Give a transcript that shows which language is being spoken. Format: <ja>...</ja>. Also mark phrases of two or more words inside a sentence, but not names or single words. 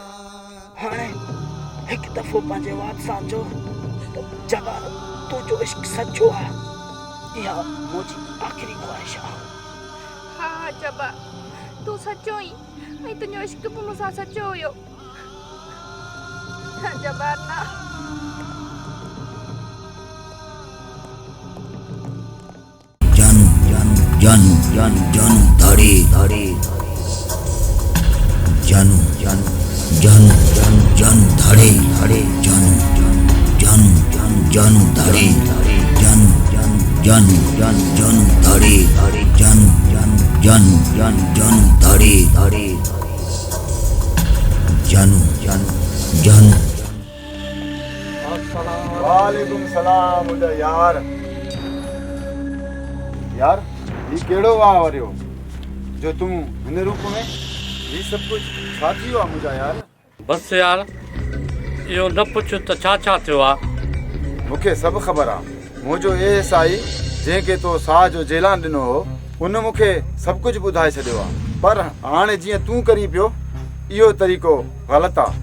<sd>हाणे हिकु दफ़ो पंहिंजे वात सां चओ त जवान तुंहिंजो इश्क सच्चो आहे। इहा मुंहिंजी आख़िरी ख़्वाहिश आहे। हाँ हाँ जब्बार तू सच्चो ई ऐं तुंहिंजो इश्क बि मूंसां सच्चो हुयो। जब्बार ना जानू जानू जानू धाड़े धाड़े जानू जानू जानू जानू जानू धाड़े धाड़े जानू जानू जानू जानू धाड़े धाड़े जानू जानू जानू जानू धाड़े धाड़े जानू जानू जानू जानू धाड़े धाड़े जानू जानू जानू।</sd> <ar>وعليكم السلام</ar> <sd>मुझा यार। यार ये केड़ो वाह वरियो जो तुम हिन रूप में ये सब कुछ छा थी वियो आहे मुंहिंजा यार? बस यार इहो न पुछ त छा थियो आहे। मूंखे सभु ख़बर आहे। मुंहिंजो ए एस आई जंहिंखे तो साह जो जेलान ॾिनो हो उन मूंखे सभु कुझु ॿुधाए छॾियो आहे, पर हाणे जीअं तूं करी पियो इहो तरीक़ो ग़लति आहे।</sd>